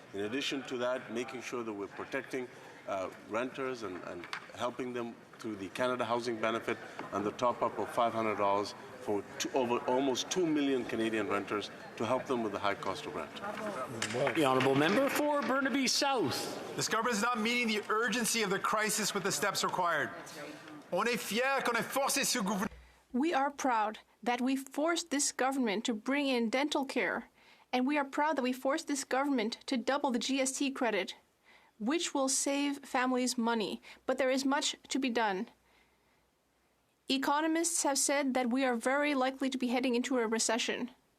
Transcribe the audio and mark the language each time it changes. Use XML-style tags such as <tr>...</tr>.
<en>In addition to that, making sure that we're protecting renters and helping them through the Canada Housing Benefit and the top-up of $500 for almost 2 million Canadian renters to help them with the high cost of rent. The honourable member for Burnaby South. This government is not meeting the urgency of the crisis with the steps required.</en> <fr>On est fiers qu'on ait forcé ce gouvernement.</fr> <en>We are proud that we forced this government to bring in dental care, and we are proud that we forced this government to double the GST credit, which will save families money. But there is much to be done. Economists have said that we are very likely to be heading into a recession.</en>